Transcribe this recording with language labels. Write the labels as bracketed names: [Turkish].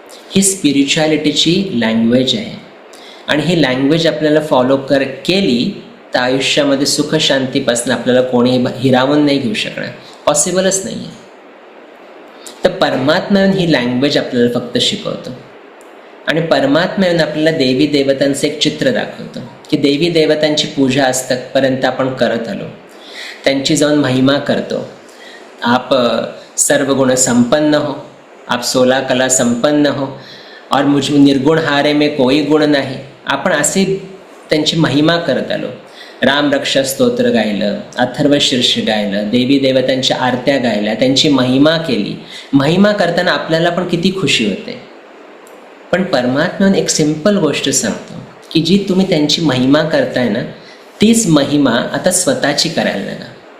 [Marathi] ही स्पिरिच्युअलिटीची language आहे. आणि ही language आपल्याला फॉलो केली तर आयुष्यामध्ये सुख शांतीपासून आपल्याला कोणीही हिरावून नाही घेऊ शकणार. पॉसिबलच नाही आहे. तर परमात्मा येऊन ही लँग्वेज आपल्याला फक्त शिकवतो. आणि परमात्मा येऊन आपल्याला देवी देवतांचं एक चित्र दाखवतो की देवी देवतांची पूजा आजतकपर्यंत आपण करत आलो, त्यांची जाऊन महिमा करतो. [Hindi] आप सर्व गुण संपन्न हो, आप 16 कला संपन्न हो, और मुझ निर्गुण हारे में कोई गुण नाही. [Marathi] आपण असे त्यांची महिमा करत आलो. राम रक्षा स्तोत्र गायलं, अथर्व शीर्ष गायलं, देवी देवतांच्या आरत्या गायल्या, त्यांची महिमा केली. महिमा करताना आपल्याला पण किती खुशी होते. पण परमात्म्याने एक सिंपल गोष्ट सांगतो की जी तुम्ही त्यांची महिमा करताय ना तीच महिमा आता स्वतःची करायला लागा.